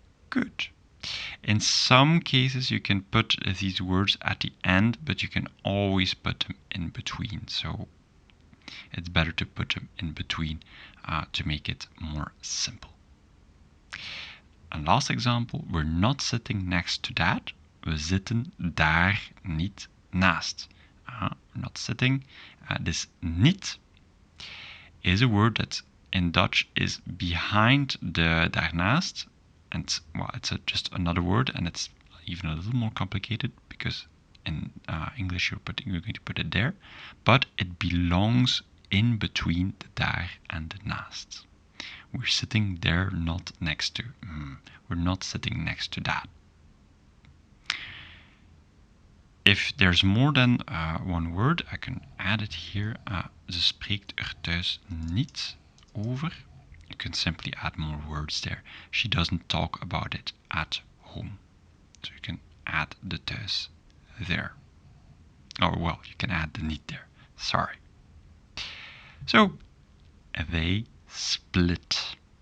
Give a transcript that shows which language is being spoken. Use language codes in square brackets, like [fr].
[en] Good. In some cases you can put these words at the end, but you can always put them in between. So it's better to put them in between to make it more simple. And last example, we're not sitting next to that. [nl] We zitten daar niet naast. [en] We're not sitting. This niet is a word that in Dutch is behind the daarnaast. And well, it's just another word, and it's even a little more complicated because in English you're going to put it there, but it belongs in between the daar and the naast. We're sitting there, not next to. We're not sitting next to that. If there's more than one word, I can add it here. [nl] Ze spreekt thuis niet over. [en] You can simply add more words there. She doesn't talk about it at home. So you can add the thuis there. Or well, you can add the niet there. Sorry. So, they split.